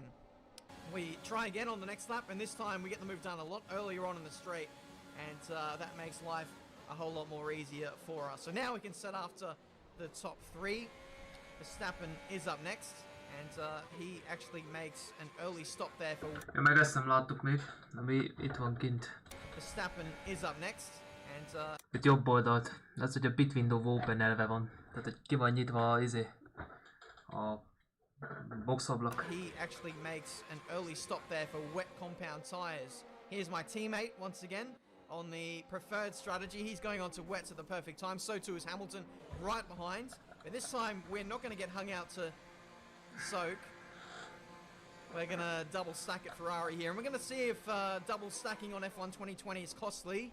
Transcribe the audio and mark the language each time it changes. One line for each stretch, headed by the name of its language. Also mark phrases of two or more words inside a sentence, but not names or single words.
English: We try again on the next lap, and this time we get the move done a lot earlier on in the straight, and that makes life a whole lot more easier for us. So now we can set after the top 3. Verstappen is up next. And he actually makes an early stop there for...
Hungarian: Meg ezt nem láttuk még, ami itt van kint.
English: Verstappen is up next, and
Hungarian: itt jobb oldalt. Ez, hogy a
English: pit window
Hungarian: open-elve van. Tehát, hogy ki van nyitva a boxablak.
English: He actually makes an early stop there for wet compound tires. Here's my teammate once again on the preferred strategy. He's going on to wets at the perfect time. So too is Hamilton right behind. But this time we're not going to get hung out to soak. We're going to double stack at Ferrari here, and we're going to see if double stacking on F1 2020 is costly.